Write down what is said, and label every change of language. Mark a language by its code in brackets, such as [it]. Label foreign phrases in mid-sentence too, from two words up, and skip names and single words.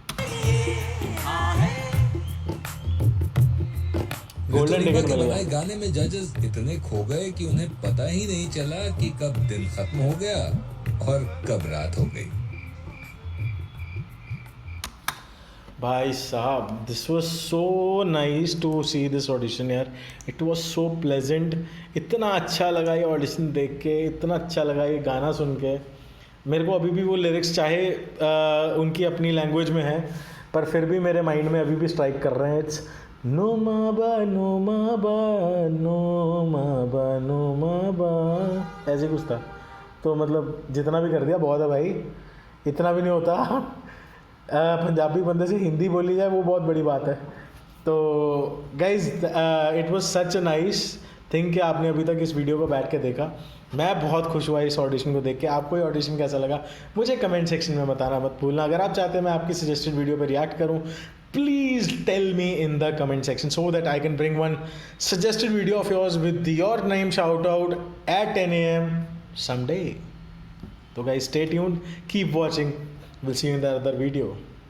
[hi] गोल्डन टिकट मिलेगा. बनाए गाने में जजेस इतने खो गए कि उन्हें पता ही नहीं चला कि कब दिन खत्म हो गया और कब रात हो गई. भाई साहब [en] this was so nice to see this audition yaar. it was so pleasant. [hi] इतना अच्छा लगा ये ऑडिशन देख के, इतना अच्छा लगा ये गाना सुन के. मेरे को अभी भी वो लिरिक्स चाहे उनकी अपनी लैंग्वेज में है, पर फिर भी मेरे माइंड में अभी भी स्ट्राइक कर रहे हैं. इट्स नो मा बा नो मा बा नो मा बा नो मा बा, ऐसे कुछ था. तो मतलब जितना भी कर दिया बहुत है भाई. इतना भी नहीं होता. पंजाबी बंदे से हिंदी बोली जाए वो बहुत बड़ी बात है. तो [en] guys it was such a nice thing [hi] कि आपने अभी तक इस वीडियो को बैठ के देखा. मैं बहुत खुश हुआ इस ऑडिशन को देख के. आपको ये ऑडिशन कैसा लगा मुझे [en] comment section [hi] में बताना मत भूलना. अगर आप चाहते हैं मैं आपकी [en] suggested video [hi] पर रिएक्ट करूं, [en] please tell me in the comment section so that I can bring one suggested video of yours with your name shout out at 10 a.m. someday. So guys, stay tuned, keep watching. We'll see you in the other video.